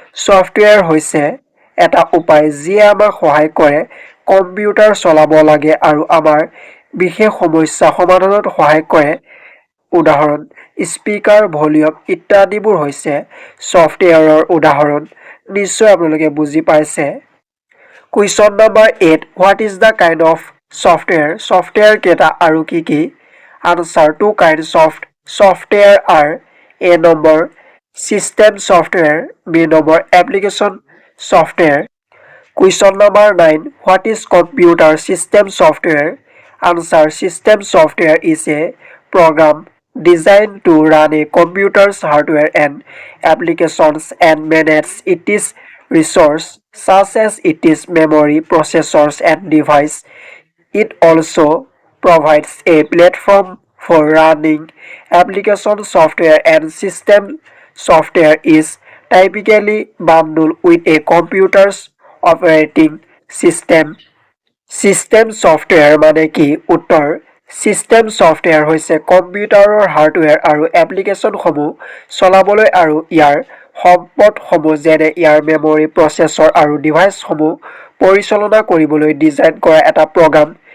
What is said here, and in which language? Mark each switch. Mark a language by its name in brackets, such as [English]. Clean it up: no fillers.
[Assamese] Software হৈছে এটা উপায় যিয়ে আমাক সহায় কৰে কম্পিউটাৰ চলাব লাগে আৰু আমাৰ বিশেষ সমস্যা সমাধানত সহায় কৰে। উদাহৰণ, স্পিকাৰ, ভলিউম ইত্যাদিবোৰ হৈছে ছফ্টৱেৰৰ উদাহৰণ। নিশ্চয় আপোনালোকে বুজি পাইছে। [English] Question number 8. What is the kind of software? [Assamese] Software কেইটা আৰু কি কি? [English] Answer. Two kinds of software are A number system software, B number application software. Question number 9. What is computer system software? Answer. System software is a program designed to run a computer's hardware and applications and manage its resources such as its memory, processors and device. It also provides a platform for running application software, and system software is typically bundled with a computer's operating system. [Assamese] System software মানে কি? উত্তৰ. System software হৈছে কম্পিউটাৰৰ hardware আৰু এপ্লিকেশ্যনসমূহ চলাবলৈ আৰু ইয়াৰ সম্পদসমূহ যেনে ইয়াৰ মেমৰি, প্ৰচেছৰ আৰু ডিভাইচসমূহ পৰিচালনা কৰিবলৈ ডিজাইন কৰা এটা প্ৰগ্ৰাম।